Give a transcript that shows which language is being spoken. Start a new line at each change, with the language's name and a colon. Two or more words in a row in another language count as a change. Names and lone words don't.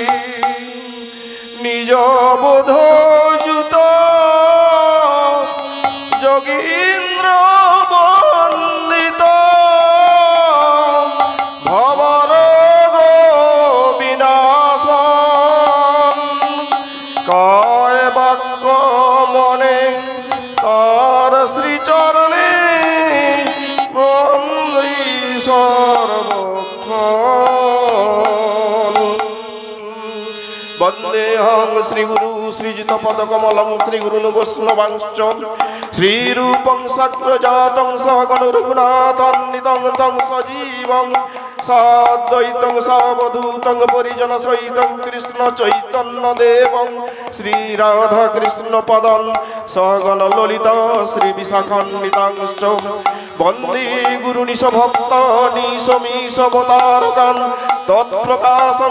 Bangla: নিজ বোধযুত যোগীন্দ্র বন্দিত ভবরোগ বিনাশন কায় বাক্য মনে তার শ্রীচরণে সর্বক্ষণ।
Sanskrit: বন্দেহং শ্রীগুরু শ্রীজিত পদকমলং শ্রীগুরুন বৈষ্ণবাংশ্চ শ্রীরূপং সগ্রজাতং সহগণ রঘুনাথান্বিতং তং সজীবং সাদ্বৈতং সাবধূতং পরিজন সহিতং কৃষ্ণ চৈতন্য দেবং শ্রীরাধা কৃষ্ণ পদং সহগণ ললিতা শ্রী বিশাখান্বিতাংশ্চ বন্দে গুরু নিশ ভক্ত নিশ মিশ অবতারকান তৎপ্রকাশং